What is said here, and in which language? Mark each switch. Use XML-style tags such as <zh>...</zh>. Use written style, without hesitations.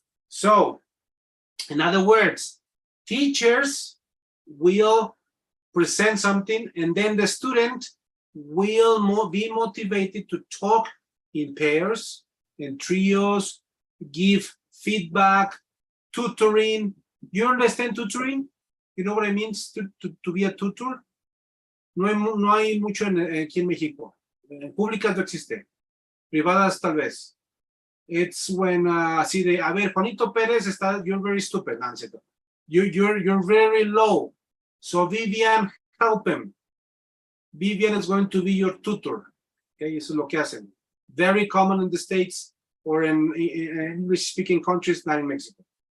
<en>So, in other words, teachers will present something and then the student will be motivated to talk in pairs, in trios, give feedback, tutoring. You understand tutoring? You know what it means to be a tutor?</en> <es>No hay mucho aquí en México. En públicas no existe. Privadas tal vez.</es> <en>It's when así de, a ver, Juanito Pérez está, you're very stupid, no, you're very low. So Vivian, help him. Vivian is going to be your tutor. Okay, eso es lo que hacen. Very common in the States or in English-speaking countries, not in Mexico.</en>